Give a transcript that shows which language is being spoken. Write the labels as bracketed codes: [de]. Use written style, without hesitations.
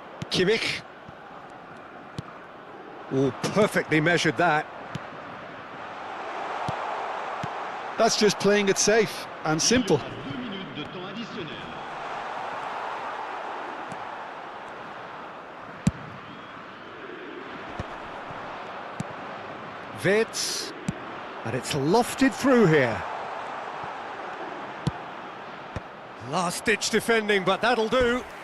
[en] Kimmich. Oh, perfectly measured that. That's just playing it safe and simple. [fr] 2 minutes de temps additionnel. [en] Wits, and it's lofted through here. Last-ditch defending, but that'll do.